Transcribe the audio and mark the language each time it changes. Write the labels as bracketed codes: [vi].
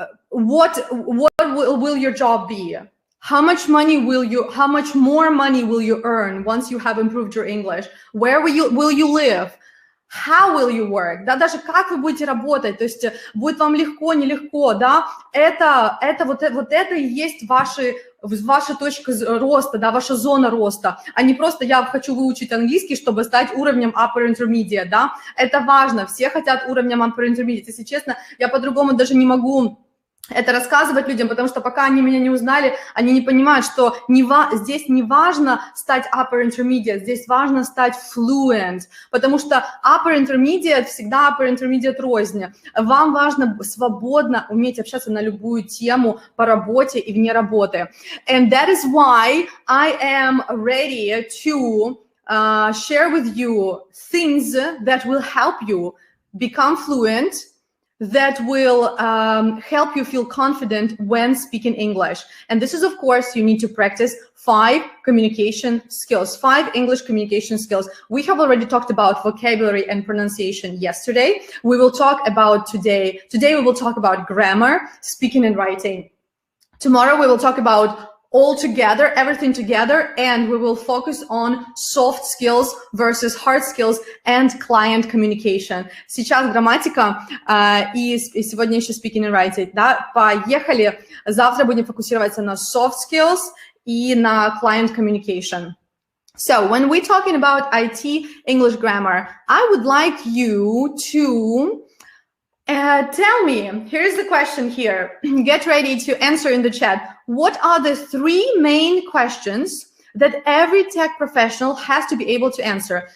[en] What will your job be? How much more money will you earn once you have improved your English? Where will you live? How will you work? [ru] Да, даже как вы будете работать, то есть будет вам легко, нелегко, да, это и есть ваша точка роста, да, ваша зона роста, а не просто я хочу выучить английский, чтобы стать уровнем upper intermediate, да, это важно, все хотят уровнем upper intermediate, если честно, я по-другому даже не могу это рассказывать людям, потому что пока они меня не узнали, они не понимают, что здесь не важно стать upper intermediate, здесь важно стать fluent, потому что upper intermediate всегда upper intermediate рознь. Вам важно свободно уметь общаться на любую тему по работе и вне работы. [en] And that is why I am ready to share with you things that will help you become fluent, that will help you feel confident when speaking English. And this is, of course, you need to practice 5 communication skills, 5 English communication skills. We have already talked about vocabulary and pronunciation yesterday. We will talk about today we will talk about grammar, speaking and writing. Tomorrow we will talk about all together, everything together, and we will focus on soft skills versus hard skills and client communication. [ru] Сейчас грамматика и сегодня еще [en] speaking and writing. [ru] Да? Поехали. Завтра будем фокусироваться на soft skills и на client communication. [en] So when we're talking about IT English grammar, I would like you to tell me, here's the question here. Get ready to answer in the chat. What are the 3 main questions that every tech professional has to be able to answer?